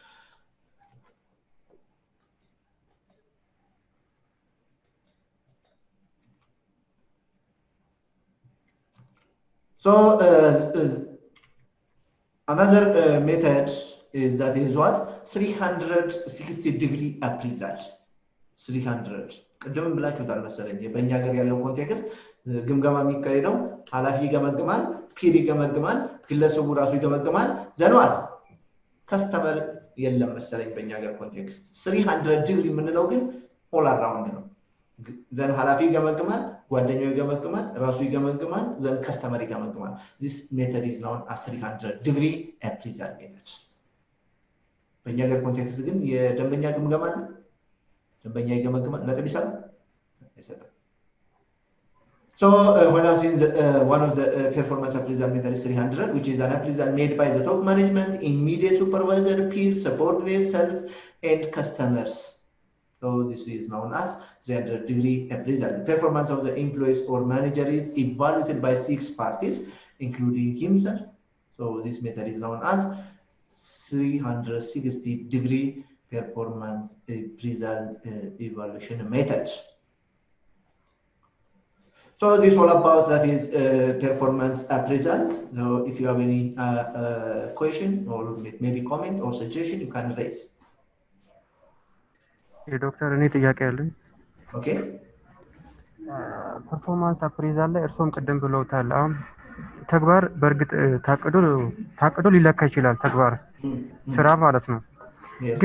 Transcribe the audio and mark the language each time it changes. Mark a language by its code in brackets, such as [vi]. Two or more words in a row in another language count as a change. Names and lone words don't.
[en] So another method is that is what 360-degree appraisal. [am] 300 ቅድም ብላችሁታል መሰለኝ በእኛ ሀገር ያለው ኮንቴክስት ግምገማ የሚካሄደው ኃላፊ ይገመግማል ፒር ይገመግማል ግለሰቡ ራሱ ይገመግማል ዘኗል ከስተመር የለም መሰለኝ በእኛ ሀገር ኮንቴክስት 300 ዲግሪ የምንለው ግን [en] all around [am] ነው ዘን ኃላፊ ይገመግማል ጓደኛው ይገመግማል ራሱ ይገመግማል ዘን ከስተመር ይገመግማል [en] this method is known as 300-degree appraisal method [am] በእኛ ሀገር ኮንቴክስት ግን የደንበኛ ግምገማ ነው ደንበኛ ይገመግማል ነጥብ ይሰጣል አይሰጥም [en] So when I see one of the performance appraisal method is 300, which is an appraisal made by the top management, immediate supervisor, peers, subordinates, self, and customers. So this is known as 300-degree appraisal. The performance of the employees or manager is evaluated by 6 parties, including himself. So this method is known as 360-degree performance appraisal evaluation method. So this is all about that is performance appraisal. So if you have any question or maybe comment or suggestion, you can raise. [am] ዶክተር እኔ ጥያቄ አለኝ ኦኬ [en] performance appraisal [am] ላይ እርሶም ቀደም ብለውታል አሁን ተግባር በእርግጥ ታቅዶ ሊለካ ይችላል ተግባር ስራ ማለት ነው ግን